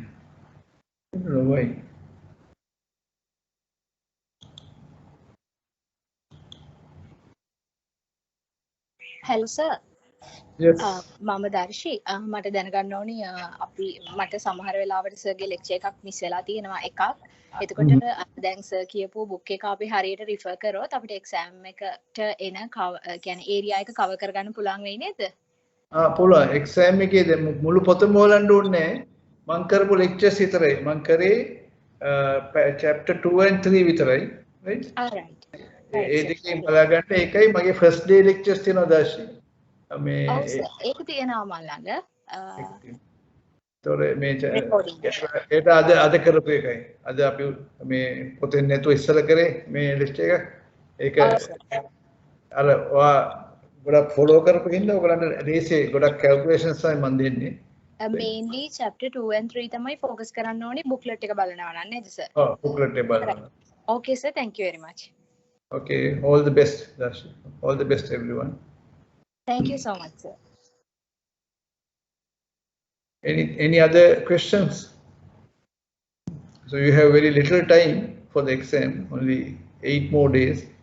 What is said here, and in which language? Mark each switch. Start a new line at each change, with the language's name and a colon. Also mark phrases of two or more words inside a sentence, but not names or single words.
English: I don't know why. Hello, sir. Yes.
Sinhala: මම දර්ශි මට දැනගන්න ඕනි අපි මට සමහර වෙලාවට සර්ගේ ලෙක්චර් එකක් මිස් වෙලා තියෙනවා එකක්. එතකොට දැන් සර් කියපු බුක් එක අපි හරියට රිෆර් කරොත් අපිට එක්සෑම් එකට එන කියන්නේ ඒරියා එක කවර් කරගන්න පුළුවන් වෙයි නේද? පුළුවන්. එක්සෑම් එකේ මුළු පොතම හොලන්න ඕනේ නැහැ. මම කරපු ලෙක්චර්ස් විතරයි. මම කරේ
English: chapter 2 and 3
Sinhala: විතරයි. Right?
English: Right.
Sinhala: ඒ දෙකෙන් බලා ගන්න ඒකයි මගේ
English: first day lectures
Sinhala: තියෙනවා දර්ශි. මේ ඒක තියෙනවා මම ළඟ. තොර මේ ඒක අද කරපු එකයි. අද අපි මේ පොතෙන් නැතුව ඉස්සර කරේ මේ lecture එක. ඒක අර ඔයා ගොඩක් follow කරපු හින්දා ඔයගලන්ට රේසේ ගොඩක් calculations තමයි මම දෙන්නේ.
English: Mainly chapter 2 and 3
Sinhala: තමයි focus කරන්න ඕනේ booklet එක බලනවා නම් නේද sir? ඔව් booklet එක බලනවා.
English: Okay sir, thank you very much. Okay, all the best, Dashi. All the best, everyone. Thank you so much, sir. Any other questions? So you have very little time for the exam, only 8 more days.